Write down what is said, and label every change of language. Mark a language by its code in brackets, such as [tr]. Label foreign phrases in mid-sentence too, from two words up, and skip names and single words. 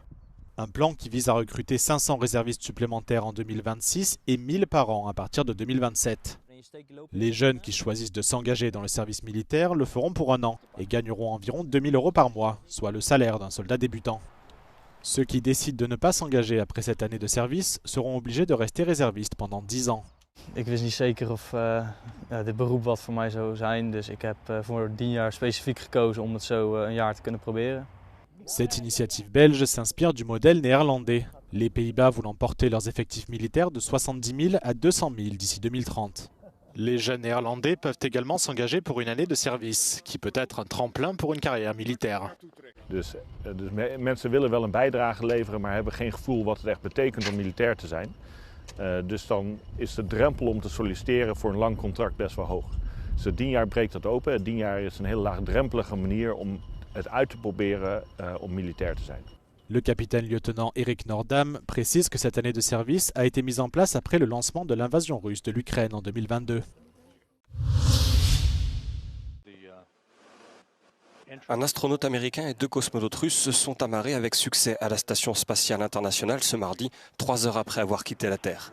[fr] Un plan qui vise à recruter 500 réservistes supplémentaires en 2026 et 1000 par an à partir de 2027. Les jeunes qui choisissent de s'engager dans le service militaire le feront pour un an et gagneront environ 2000 € par mois, soit le salaire d'un soldat débutant. Ceux qui décident de ne pas s'engager après cette année de service seront obligés de rester réservistes pendant 10 ans. [nl] Ik wist niet zeker of dit beroep wat voor mij zou zijn, dus ik heb voor 10 jaar specifiek gekozen om het zo een jaar te kunnen proberen. [fr] Cette initiative belge s'inspire du modèle néerlandais, les Pays-Bas voulant porter leurs effectifs militaires de 70 000 à 200 000 d'ici 2030. Les jeunes néerlandais peuvent également s'engager pour une année de service, qui peut être un tremplin pour une carrière militaire. [nl] Dus mensen willen wel een bijdrage leveren, maar hebben geen gevoel wat het echt betekent om militair te zijn. Dus dan is de drempel om te solliciteren voor een lang contract best wel hoog. Dus 10 jaar breekt dat open. 10 jaar is een hele laagdrempelige manier om het uit te proberen om militair te zijn. [fr] Le capitaine-lieutenant Eric Nordam précise que cette année de service a été mise en place après le lancement de l'invasion russe de l'Ukraine en 2022. Un astronaute américain et 2 cosmonautes russes se sont amarrés avec succès à la Station spatiale internationale ce mardi, 3 heures après avoir quitté la Terre.